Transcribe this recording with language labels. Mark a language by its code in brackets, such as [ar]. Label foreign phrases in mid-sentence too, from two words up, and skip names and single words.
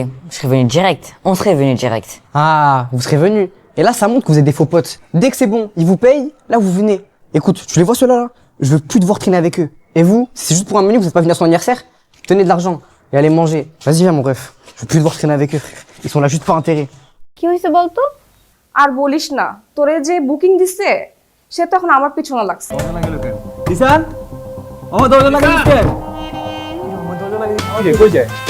[fr] Je serais venu direct. On serait venu direct. Ah, vous serez venus. Et là ça montre que vous êtes des faux potes. Dès que c'est bon, ils vous payent, là vous venez. Écoute, tu les vois ceux-là là? Je veux plus devoir traîner avec eux. Et vous, si c'est juste pour un menu, vous êtes pas venu à son anniversaire, tenez de l'argent et allez manger. Vas-y viens mon ref. Je veux plus devoir traîner avec eux, frère. Ils sont là juste par intérêt. [bn] কি হইছে বলতো? আর বলিস না, তোরে যে বুকিং দিছে সে তো এখন আমার পিছনে লাগছে। ঈশান আমার দরজা লাগা দিতে আমার দরজা লাগা দিতে কই যায়